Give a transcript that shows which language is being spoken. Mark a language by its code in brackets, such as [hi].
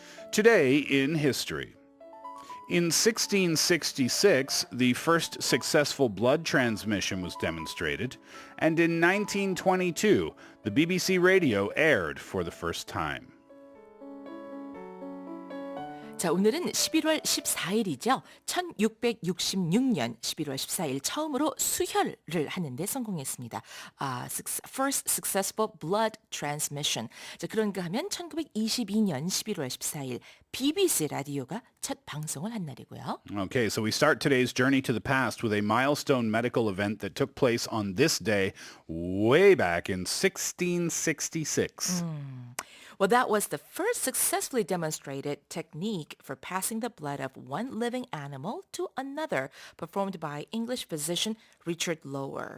[en] Today in history. In 1666, the first successful blood transmission was demonstrated, and in 1922, the BBC radio aired for the first time. [ko] 자, 오늘은 11월 14일이죠. 1666년 11월 14일 처음으로 수혈을 하는데 성공했습니다. [en] First successful blood transmission. [ko] 자, 그런가 하면 1922년 11월 14일 BBC 라디오가 첫 방송을 한 날이고요. [en] Okay, so we start today's journey to the past with a milestone medical event that took place on this day way back in 1666. Well, that was the first successfully demonstrated technique for passing the blood of one living animal to another, performed by English physician Richard Lower.